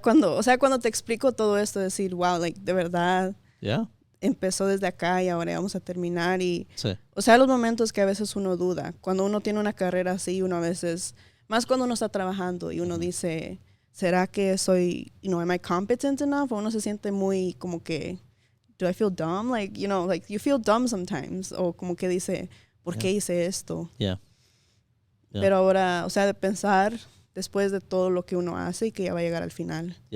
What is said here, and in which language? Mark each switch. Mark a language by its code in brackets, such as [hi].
[es] Cuando te explico todo esto, decir, [en] wow, like, [es] de verdad, empezó desde acá y ahora vamos a terminar. Y, o sea, los momentos que a veces uno duda. Cuando uno tiene una carrera así, uno a veces, más cuando uno está trabajando y uno dice, ¿será que soy, [en] am I competent enough? [es] O uno se siente muy como que, [en] do I feel dumb? Like, you feel dumb sometimes. [es] O como que dice, ¿por qué hice esto? Pero ahora, o sea, de pensar después de todo lo que uno hace y que ya va a llegar al final.